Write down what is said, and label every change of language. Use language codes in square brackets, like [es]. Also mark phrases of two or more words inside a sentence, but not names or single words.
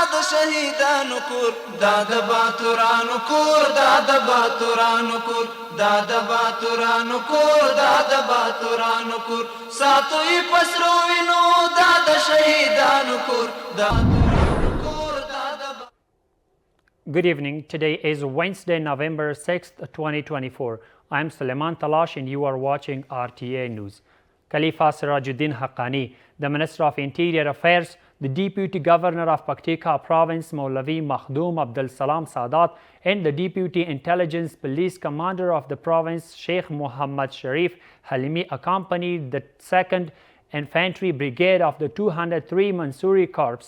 [ps] شهیدانو کور دا د باتورانو کور دا د باتورانو کور دا د باتورانو کور دا د باتورانو کور ساتوي پسرو وینو دا د شهیدانو کور دا [en] Good evening. Today is Wednesday, November 6th, 2024. I'm Suleiman Talash and you are watching RTA News. Khalifa Sirajuddin Haqqani, the Minister of Interior Affairs, the Deputy Governor of Paktika Province, Maulavi Makhdoom Abdul Salam Sadat, and the Deputy Intelligence Police Commander of the province, Sheikh Muhammad Sharif Halimi, accompanied the 2nd Infantry Brigade of the 203 Mansouri Corps.